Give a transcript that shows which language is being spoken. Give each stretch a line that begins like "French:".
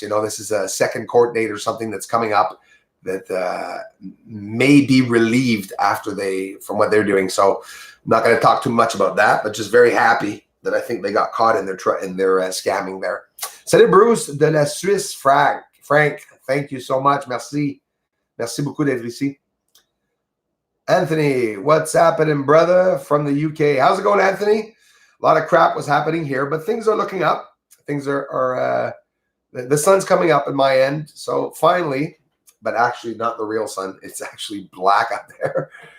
English: This is a second court date or something that's coming up that may be relieved from what they're doing. So I'm not going to talk too much about that, but just very happy that I think they got caught in their scamming there.
French: Salut Bruce de la Suisse, Frank,
English: thank you so much.
French: Merci beaucoup d'être ici.
English: Anthony, what's happening, brother, from the UK? How's it going, Anthony? A lot of crap was happening here, but things are looking up. Things are the sun's coming up at my end. So finally, but actually not the real sun. It's actually black up there.